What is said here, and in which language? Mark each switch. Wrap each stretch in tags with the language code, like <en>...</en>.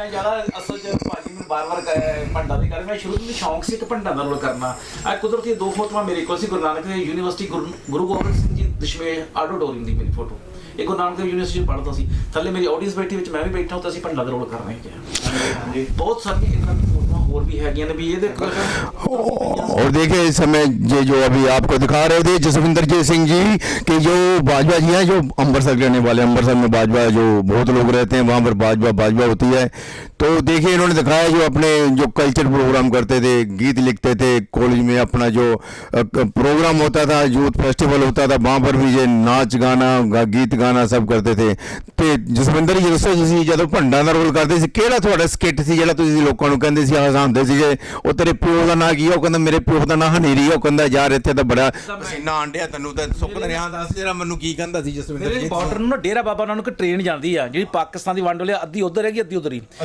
<pa>ਮੈਂ ਜ਼ਿਆਦਾ ਅਸਲ 'ਚ ਭਾਜੀ ਨੂੰ ਬਾਰ-ਬਾਰ ਭੰਡਾ ਨਹੀਂ ਕਰ, ਮੈਂ ਸ਼ੁਰੂ ਤੋਂ ਸ਼ੌਂਕ ਸੀ ਇੱਕ ਭੰਡਾ ਦਾ ਰੋਲ ਕਰਨਾ। ਆ ਕੁਦਰਤੀ 2 ਫੋਟੋਆਂ ਮੇਰੇ ਕੋਲ ਸੀ, ਗੁਰੂ ਨਾਨਕ ਦੇਵ ਯੂਨੀਵਰਸਿਟੀ ਗੁਰੂ ਗੋਬਿੰਦ ਸਿੰਘ ਜੀ ਦਸ਼ਮੇਸ਼ ਆਡੀਟੋਰੀਅਮ ਦੀ ਮੇਰੀ ਫੋਟੋ। ਇਹ ਗੁਰੂ ਨਾਨਕ ਦੇਵ ਯੂਨੀਵਰਸਿਟੀ ਪੜ੍ਹਦਾ ਸੀ, ਥੱਲੇ ਮੇਰੀ ਆਡੀਅנס ਬੈਠੀ, ਵਿੱਚ ਮੈਂ ਵੀ ਬੈਠਾ, ਉੱਤੇ ਅਸੀਂ ਭੰਡਾ ਦਾ ਰੋਲ ਕਰ ਰਹੇ ਹਾਂ। ਬਹੁਤ ਸਾਰੀਆਂ ਇਹਨਾਂ ਦੀ ਫੋਟੋਆਂ ਹੋਰ</pa> <hi>भी है भी ये देखो। और देखिए इस समय ये जो अभी आपको दिखा रहे थे जसविंदर जी सिंह जी कि जो बाजवा जी हैं, जो अमृतसर के रहने वाले, अमृतसर में बाजवा जो बहुत लोग रहते हैं, वहाँ पर बाजवा होती है। तो देखिए इन्होंने दिखाया जो अपने जो कल्चर प्रोग्राम करते थे, गीत लिखते थे कॉलेज में, अपना जो प्रोग्राम होता था, यूथ फेस्टिवल होता था, वहाँ पर भी ये नाच गाना, गीत गाना सब करते थे।</hi> <pa>तो जसविंਦਰ ਜੀ ਦੱਸੋ, ਤੁਸੀਂ ਜਦੋਂ ਭੰਡਾਂ ਦਾ ਰੋਲ ਕਰਦੇ ਸੀ, ਕਿਹੜਾ ਤੁਹਾਡਾ ਸਕਿੱਟ ਸੀ ਜਿਹੜਾ ਤੁਸੀਂ ਲੋਕਾਂ ਨੂੰ ਕਹਿੰਦੇ ਸੀ, ਹਸਾਉਂਦੇ ਸੀਗੇ? ਉਹ ਤੇਰੇ ਪਿਓ ਦਾ ਨਾਂ ਕੀ ਆ? ਉਹ ਕਹਿੰਦਾ ਮੇਰੇ ਪਿਓ ਦਾ ਨਾਂ ਹਨੇਰੀ। ਉਹ ਕਹਿੰਦਾ ਯਾਰ ਇੱਥੇ ਤਾਂ ਬੜਾ ਪਸੀਨਾ ਆਂਡਿਆ ਤੈਨੂੰ ਤਾਂ ਸੁੱਕ ਰਿਹਾ। ਦੱਸ ਜਰਾ ਮੈਨੂੰ ਕੀ ਕਹਿੰਦਾ ਸੀ ਜਸਵਿੰਦਰ ਜੀ? ਬਾਰਡਰ ਨੂੰ ਨਾ ਡੇਰਾ ਬਾਬਾ ਨਾਨਕ ਟ੍ਰੇਨ ਜਾਂਦੀ ਆ, ਜਿਹੜੀ ਪਾਕਿਸਤਾਨ ਦੀ ਵੰਡ ਵੇਲੇ ਅੱਧੀ ਉੱਧਰ ਹੈਗੀ, ਅੱਧੀ ਉੱਧਰ ਹੀ।</pa>